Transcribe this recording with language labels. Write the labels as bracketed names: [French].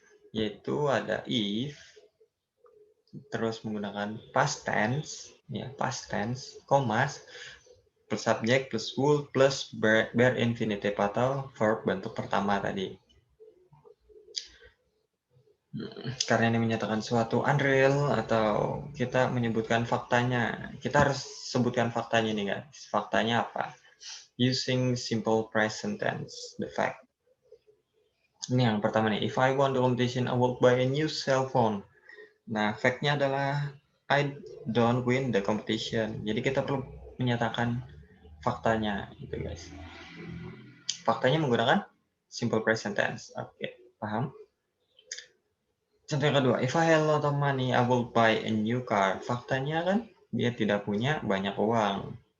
[Indonesian] Yaitu ada if, terus menggunakan past tense, ya past tense, komas, plus subjek, plus would, plus bare infinitive atau verb bentuk pertama tadi. Karena ini menyatakan suatu unreal atau kita menyebutkan faktanya. Kita harus sebutkan faktanya nih guys. Faktanya apa? [English] Using simple present tense, the fact. [Indonesian] Ini yang pertama nih. [English] If I won the competition, I will buy a new cell phone. [Indonesian] Nah, fact-nya adalah [English] I don't win the competition. [Indonesian] Jadi kita perlu menyatakan faktanya, gitu guys. Faktanya menggunakan simple present tense. Oke, paham? Contoh yang kedua, [English] if I had a lot of money, I will buy a new car. [Indonesian] Faktanya kan dia tidak punya banyak uang.